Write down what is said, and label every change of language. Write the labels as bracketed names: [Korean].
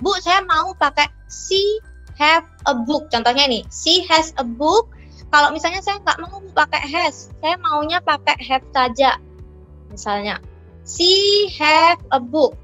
[Indonesian] Bu, saya mau pakai [English] she have a book. [Indonesian] Contohnya nih, [English] she has a book. [Indonesian] Kalau misalnya saya nggak mau pakai has, saya maunya pakai have saja. Misalnya, [English] she have a book.